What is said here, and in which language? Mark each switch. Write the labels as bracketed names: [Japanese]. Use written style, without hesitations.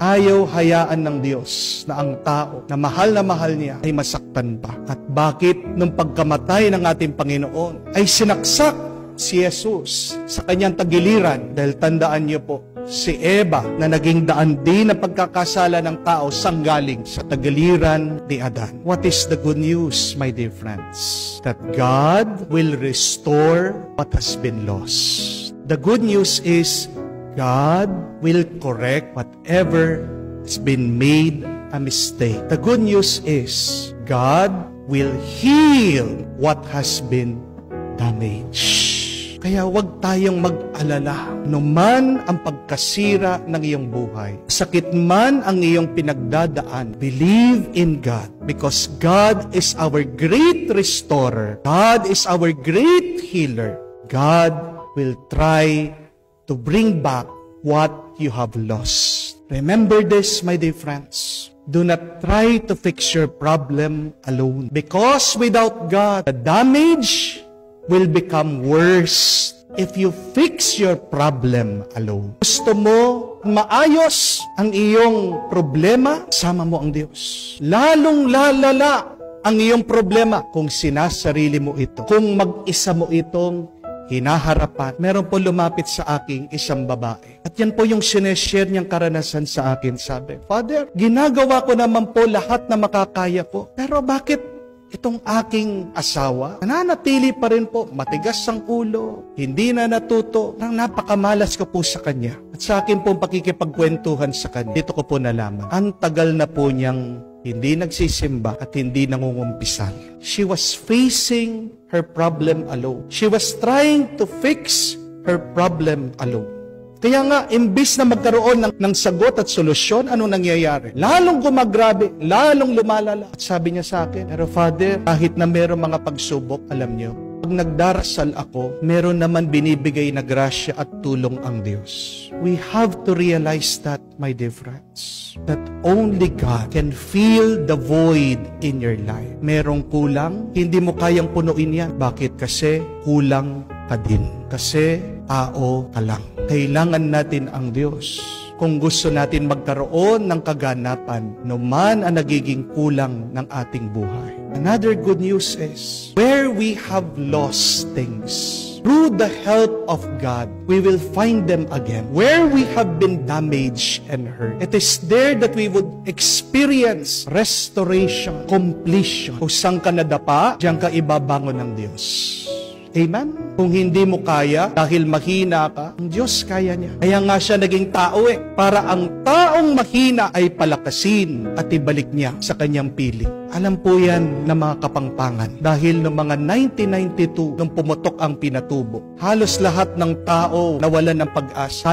[Filipino] Ayaw hayaan ng Diyos na ang tao na mahal niya ay masaktan pa. At bakit nung pagkamatay ng ating Panginoon ay sinaksak si Jesus sa kanyang tagiliran? Dahil tandaan niyo po, si Eva na naging daan din ng pagkakasala ng tao sanggaling sa tagiliran ni Adan. [English] What is the good news, my dear friends? That God will restore what has been lost. The good news is God will correct whatever has been made a mistake. The good news is God will heal what has been damaged. [Filipino] Kaya huwag tayong mag-alala. Numan ang pagkasira ng iyong buhay, sakit man ang iyong pinagdadaan, [English] believe in God. Because God is our great restorer. God is our great healer. God will try to bring back what you have lost. Remember this, my dear friends. Do not try to fix your problem alone. Because without God, the damage will become worse if you fix your problem alone. [Filipino] Gusto mo maayos ang iyong problema? Sama mo ang Diyos. Lalong lalala ang iyong problema kung sinasarili mo ito. Kung mag-isa mo itong hinaharapan. Meron po lumapit sa aking isang babae. At yan po yung sineshare niyang karanasan sa akin. Sabi, Father, ginagawa ko naman po lahat na makakaya ko. Pero bakit itong aking asawa, nananatili pa rin po, matigas ang ulo, hindi na natuto, nang napakamalas ko po sa kanya. At sa akin po pakikipagkwentuhan sa kanya, dito ko po nalaman, ang tagal na po niyang hindi nagsisimba at hindi nangungumpisal. [English] She was facing her problem alone. She was trying to fix her problem alone. [Filipino] Kaya nga, imbis na magkaroon ng sagot at solusyon, ano nangyayari? Lalong gumagrabe, lalong lumalala. At sabi niya sa akin, pero Father, kahit na meron mga pagsubok, alam niyo, pag nagdarasal ako, meron naman binibigay na grasya at tulong ang Diyos. [English] We have to realize that, my dear friends, that only God can fill the void in your life. [Filipino] Merong kulang, hindi mo kayang punuin yan. Bakit? Kasi kulang ka din. Kasi tao ka lang. Kailangan natin ang Diyos. Kung gusto natin magkaroon ng kaganapan, numan ang nagiging kulang ng ating buhay. [English] Another good news is, where we have lost things, through the help of God, we will find them again. Where we have been damaged and hurt, it is there that we would experience restoration, completion. [Filipino] Kung saan ka nadapa, diyan ka ibabangon ng Diyos. [English] Amen? [Filipino] Kung hindi mo kaya, dahil mahina ka, ang Diyos kaya niya. Kaya nga siya naging tao para ang taong mahina ay palakasin at ibalik niya sa kanyang piling. Alam po yan ng mga kapangpangan. Dahil noong mga 1992, nung pumutok ang pinatubo, halos lahat ng tao nawalan ng pag-asa.